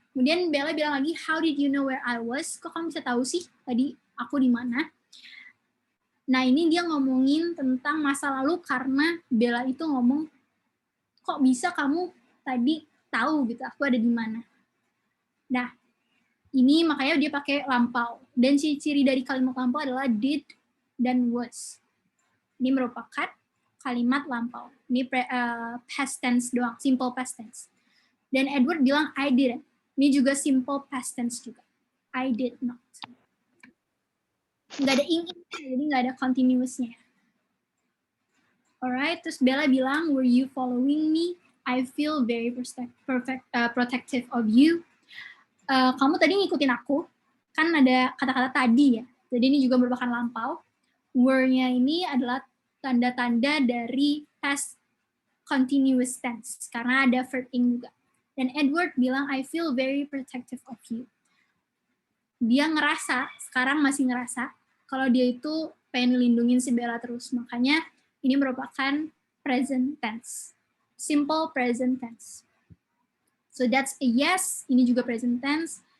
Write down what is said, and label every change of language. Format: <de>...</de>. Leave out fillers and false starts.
<id>Kemudian Bella bilang lagi,</id> <en>how did you know where I was?</en> <id>Kok kamu bisa tahu sih tadi aku di mana? Nah, ini dia ngomongin tentang masa lalu karena Bella itu ngomong, kok bisa kamu tadi tahu gitu, aku ada di mana. Nah, ini makanya dia pakai lampau. Dan ciri dari kalimat lampau adalah did dan was. Ini merupakan kalimat lampau. Ini past tense doang, simple past tense. Dan Edward bilang</id> <en>I didn't.</en> <id>Ini juga simple past tense juga.</id> <en>I did not.</en> <id>Nggak ada ing, jadi nggak ada continuousnya.</id> <en>Alright,</en> <id>terus Bella bilang,</id> <en>were you following me? I feel very protective of you.</en> <id>Kamu tadi ngikutin aku, kan ada kata-kata tadi ya. Jadi ini juga merupakan lampau. Were-nya ini adalah tanda-tanda dari past continuous tense, karena ada verb ing juga. Dan Edward bilang,</id> <en>I feel very protective of you.</en> <id>Dia ngerasa, sekarang masih ngerasa, kalau dia itu pengen lindungin si Bella terus. Makanya ini merupakan present tense.</id> <en>Simple present tense. So that's a yes,</en> <id>ini juga</id> <en>present tense.</en>